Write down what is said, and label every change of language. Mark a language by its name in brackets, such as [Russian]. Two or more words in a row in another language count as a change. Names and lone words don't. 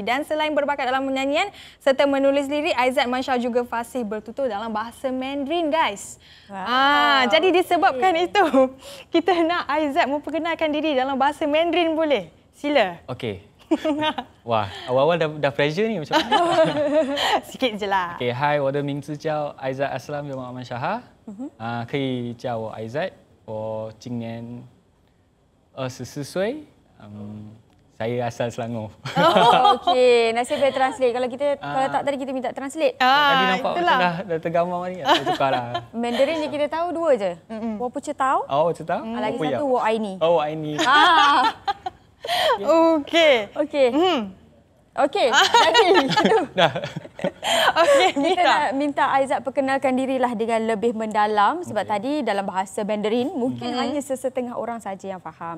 [Malay] Dan selain berbakat dalam menyanyian serta menulis lirik, Aizat Manshaha juga fasih bertutur dalam bahasa Mandarin, guys. Jadi disebabkan itu, kita nak Aizat memperkenalkan diri dalam bahasa Mandarin, boleh? Sila. Okey. Wah, awal-awal dah pressure ni macam mana? Sikit je lah. [English] Okay, hi, [Chinese] 我的名字叫艾赞阿斯拉姆马曼沙哈，可以叫我艾赞。我今年24 岁。 [Malay] Saya asal Selangor. Okey, nasib baik translate. Kalau tak tadi kita minta translate. Tadi nampak macam dah tergambar ni. Tukar lah. Mandarin je kita tahu dua je. [Chinese] 我不知道. [Malay] Oh, macam tahu? Lagi satu [Chinese] 我爱你. [Malay] Oh, ini. Okey. Okey, jadi Dah. kita nak minta Aizat perkenalkan dirilah dengan lebih mendalam sebab tadi dalam bahasa Mandarin mungkin hanya sesetengah orang saja yang faham.